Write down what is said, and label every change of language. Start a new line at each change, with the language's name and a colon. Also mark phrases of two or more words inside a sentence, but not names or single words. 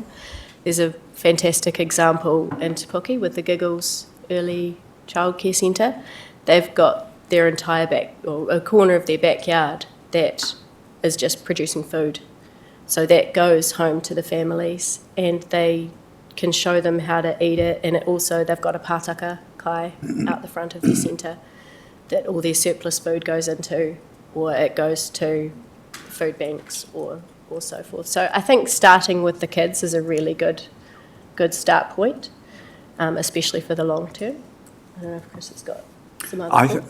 English: There's a fantastic example in Te Puke with the Giggles Early Childcare Centre. They've got their entire or a corner of their backyard that is just producing food. So that goes home to the families, and they can show them how to eat it, and they've got a
Māori: pātaka kai
English: out the front of their centre that all their surplus food goes into, or it goes to food banks or so forth. So I think starting with the kids is a really good start point, especially for the long term. I don't know if Chris has got some other thoughts.